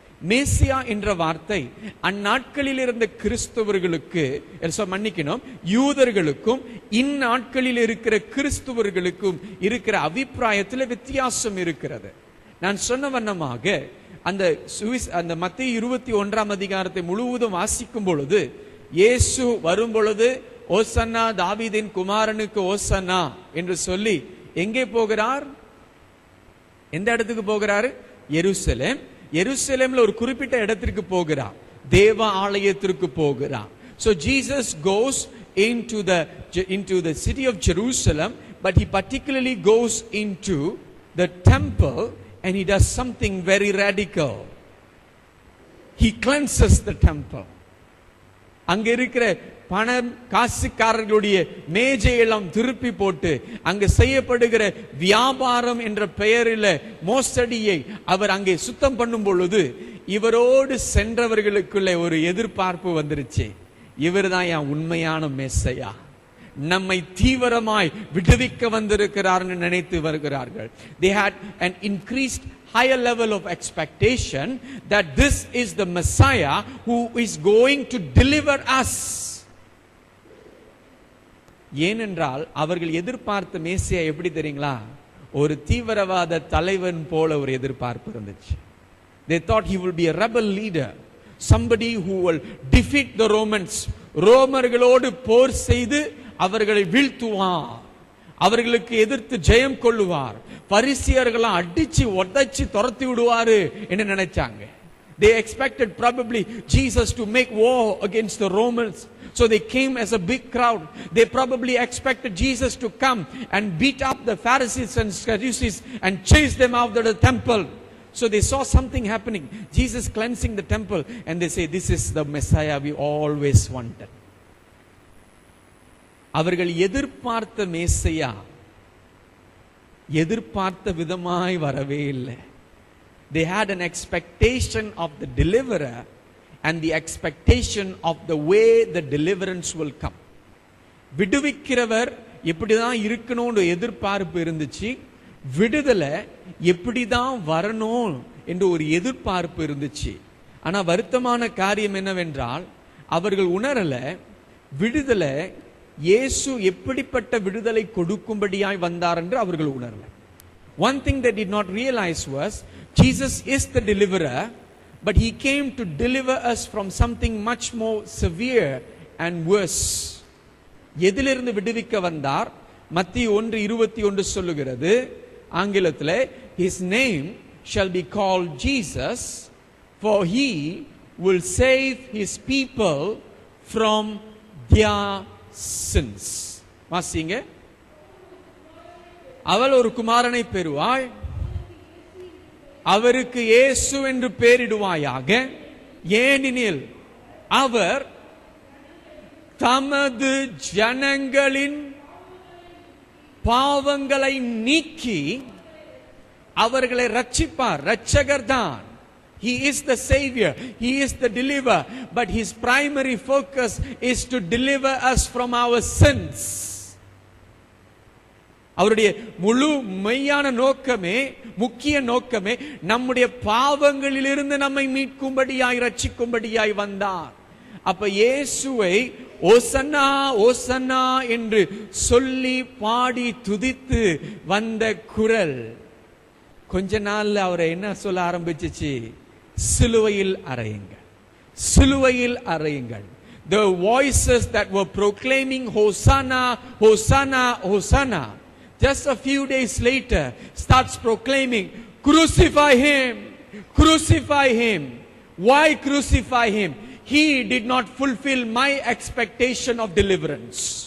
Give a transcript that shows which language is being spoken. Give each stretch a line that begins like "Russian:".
Tamil: மேசியா என்ற வார்த்தை அந்நாட்களில் இருந்த கிறிஸ்தவர்களுக்கு, மன்னிக்கணும், யூதர்களுக்கும் இந்நாட்களில் இருக்கிற கிறிஸ்தவர்களுக்கும் இருக்கிற அபிப்பிராயத்தில் வித்தியாசம் இருக்கிறது. நான் சொன்ன வண்ணமாக அந்த மத்தேயு 21ஆம் அதிகாரத்தை முழுவதும் வாசிக்கும் பொழுது, இயேசு வரும் பொழுது ஓசன்னா, தாவீதின் குமாரனுக்கு ஓசன்னா என்று சொல்லி எங்கே போகிறார்? எந்த இடத்துக்கு போகிறாரு? எருசலேம். எருசலேம்ல ஒரு குறிப்பிட்ட இடத்திற்கு போகிறார், தேவ ஆலயத்திற்கு போகிறார்.
English: So Jesus goes into the city of Jerusalem, but he particularly goes into the temple and he does something very radical. He cleanses the temple.
Tamil: அங்க இருக்கிற பணம் காசுக்காரர்களுடைய மேஜையெல்லாம் திருப்பி போட்டு அங்கு செய்யப்படுகிற வியாபாரம் என்ற பெயரில் மோசடியை அவர் அங்கே சுத்தம் பண்ணும் பொழுது இவரோடு சென்றவர்களுக்குள்ள ஒரு எதிர்பார்ப்பு வந்துருச்சு. இவர்தான் என் உண்மையான மேசையா, நம்மை தீவிரமாய் விடுவிக்க வந்திருக்கிறார் நினைத்து வருகிறார்கள்.
English: They had an increased higher level of expectation that this is the Messiah who is going to deliver us.
Tamil: ஏனென்றால் அவர்கள் எதிர்பார்த்த மேசியா எப்படி தெரியுங்களா? ஒரு தீவிரவாத தலைவன் போல ஒரு எதிர்பார்ப்பு இருந்துச்சு.
English: They thought he will be a rebel leader, somebody who will defeat the Romans.
Tamil: ரோமர்களோடு போர் செய்து அவர்களை வீழ்த்துவார், அவர்களுக்கு எதிர்த்து ஜெயம் கொள்ளுவார், பரிசேயர்களை அடிச்சு உடைச்சு துரத்தி விடுவாரு என்று நினைச்சாங்க.
English: They expected probably Jesus to make war against the Romans. So they came as a big crowd. They probably expected Jesus to come and beat up the Pharisees and Sadducees and chase them out of the temple. So they saw something happening. Jesus cleansing the temple, and they say, this is the Messiah we always wanted.
Tamil: அவர்கள் எதிர்பார்த்த மேசியா எதிர்பார்த்த விதமாய் வரவே இல்லை.
English: They had an expectation of the deliverer and the expectation of the way the deliverance will come.
Tamil: விடுவிக்கிறவர் எப்படிதான் இருக்கணும்னு எதிர்பார்ப்பு இருந்துச்சு, விடுதலை எப்படிதான் வரணும் என்று ஒரு எதிர்பார்ப்பு இருந்துச்சு. ஆனா வருத்தமான காரியம் என்னவென்றால், அவர்கள் உணரல விடுதலை இயேசு எப்படிப்பட்ட விடுதலை கொடுக்கும்படியாய் வந்தார் என்று அவர்கள் உணரல.
English: One thing they did not realize was Jesus is the deliverer, but he came to deliver us from something much more severe and worse.
Tamil: எதிலிருந்து விடுவிக்க வந்தார்? மத்தேயு 1:21 சொல்லுகிறது ஆங்கிலத்திலே,
English: his name shall be called Jesus, for he will save his people from their sins.
Tamil: வாசிங்க. அவள் ஒரு குமாரனை பெறுவாள், அவருக்கு இயேசு என்று பெயரிடுவாயாக, ஏனெனில் அவர் தமது ஜனங்களின் பாவங்களை நீக்கி அவர்களை ரட்சிப்பார். ரட்சகர் தான்.
English: He is the savior, he is the deliverer, but his primary focus is to deliver us from our sins.
Tamil: அவருடைய முழு மெய்யான நோக்கமே, முக்கிய நோக்கமே நம்முடைய பாவங்களிலிருந்து நம்மை மீட்கும்படியாய், ரட்சிக்கும்படியாய் வந்தார். அப்ப இயேசுவை ஓசன்னா ஓசன்னா என்று சொல்லி பாடி துதித்து வந்த குரல் கொஞ்ச நாள்ல அவரை என்ன சொல்ல ஆரம்பிச்சிச்சு? சிலுவையில் அறையுங்கள், சிலுவையில் அறையுங்கள்.
English: The voices that were proclaiming Hosanna, Hosanna, Hosanna, just a few days later starts proclaiming, crucify him, crucify him. Why crucify him? He did not fulfill my expectation of deliverance.